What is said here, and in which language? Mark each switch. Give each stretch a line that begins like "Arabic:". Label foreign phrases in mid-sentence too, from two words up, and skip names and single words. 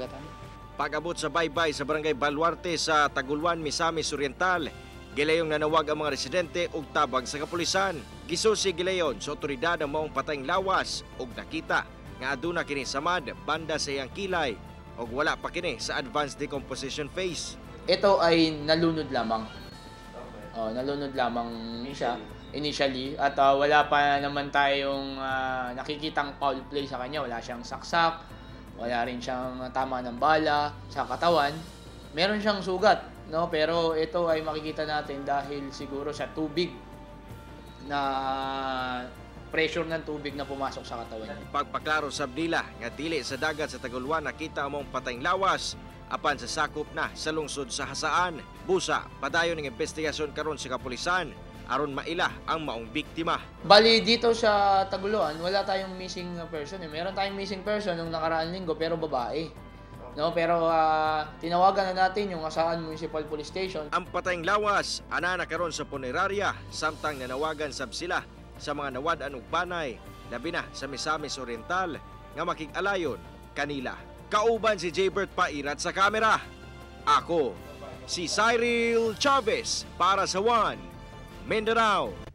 Cebuano: Pag-abot sa baybay sa barangay Baluarte sa Taguluan, Misamis Oriental, gilayong nanawag ang mga residente ug tabag sa kapulisan. Gisusi gilayon sa otoridad ang maong patayng lawas ug nakita nga aduna kini samad banda sa iyang kilay ug wala pa kini sa
English: advanced decomposition phase.
Filipino: Ito ay nalunod lamang. Nalunod lamang siya initially at wala pa naman tayong nakikitang
English: foul play
Filipino: sa kanya. Wala siyang saksak, wala rin siyang tama ng bala sa katawan. Meron siyang sugat, no? Pero ito ay makikita natin dahil siguro sa tubig na pressure ng tubig na pumasok sa katawan niya.
Cebuano: Pagpaklaro sa Abdila nga dili sa dagat sa Taguluan nakita among patayng lawas apan sa sakop na sa lungsod sa Hasaan. Busa padayon ng investigasyon karon sa kapulisan aron maila ang maong biktima.
Filipino: Bali dito sa Taguluan, wala tayong missing person. Meron tayong missing person nung nakaraang linggo pero babae. No, pero tinawagan na natin yung Hasaan Municipal Police Station.
Cebuano: Ang patayng lawas ana na karon sa punerarya samtang nanawagan sab sila sa mga nawad-an ug banay labi na sa Misamis Oriental nga makig-alayon kanila. Kauban si Jaybert Pairat sa kamera. Ako si Cyril Chavez para sa One Mindanao.